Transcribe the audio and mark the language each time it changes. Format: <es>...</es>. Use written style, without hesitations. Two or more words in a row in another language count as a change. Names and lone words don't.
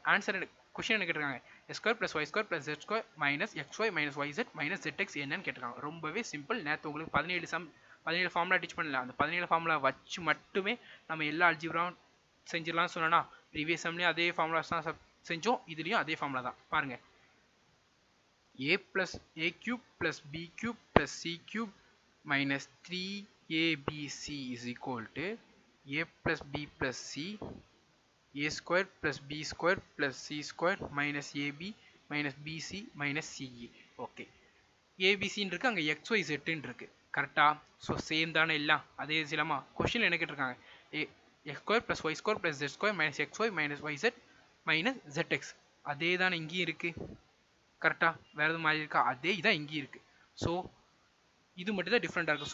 <en>answer question</en> <ta>என்ன கேட்டிருக்காங்க x² + y² + z² - xy - yz - zx என்னன்னு கேட்டிருக்காங்க. ரொம்பவே சிம்பிள். நேற்று உங்களுக்கு 17</ta> <en>formula teach</en> <ta>பண்ணல. அந்த 17 ஃபார்முலா வச்சு மட்டுமே நம்ம எல்லா அல்ஜிப்ராவும் செஞ்சிடலாம்னு சொன்னோன்னா ப்ரீவியஸ் சம்லேயும் அதே ஃபார்முலாஸ் தான் செஞ்சோம். இதுலேயும் அதே ஃபார்முலா தான் பாருங்கள் a + a³ + b³ + c³ - 3abc = a + b + c a² + b² + c² - ab - bc - ce. ஓகே ஏபிசின்னு இருக்குது அங்கே xyzன்னு இருக்குது கரெக்டாக. ஸோ சேம் தானே எல்லாம் அதே இல்லாமல் கொஷின் என்ன கேட்டிருக்காங்க x² + y² + z² - xy - yz - zx அதே தானே இங்கேயும் இருக்குது கரெக்டாக. வேறு எதுவும் மாதிரி இருக்கா அதே இதான் இங்கேயும் இருக்குது. ஸோ இது மட்டும் தான் டிஃப்ரெண்ட்டாக இருக்குது.</ta>